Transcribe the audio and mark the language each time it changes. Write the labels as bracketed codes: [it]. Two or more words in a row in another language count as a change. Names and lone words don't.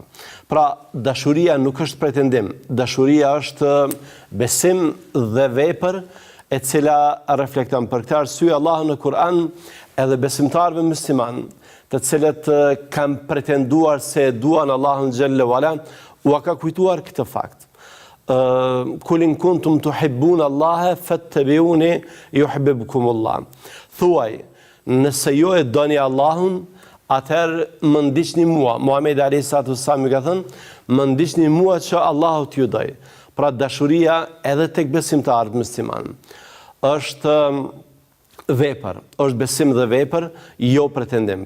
[sq] Pra, dashuria nuk është pretendim, dashuria është besim dhe vepër e cila reflekton. Për këtë arsye Allahu në Kur'an edhe besimtarëve musliman, të cilët kanë pretenduar se duan Allahun xhallahu ala, u ka kujtuar këtë fakt. [ar] قل إن كنتم تحبون الله فاتبعوني يحببكم الله. [sq] Thuaj, nëse ju e doni Allahun, atëherë më ndiqni mua. Muhamedi [ar] عليه الصلاة وسلم [sq] ka thënë, më ndiqni mua që Allahu t'ju doj. Pra dashuria edhe tek besimtarët musliman është vepër, është besim dhe vepër, jo pretendim.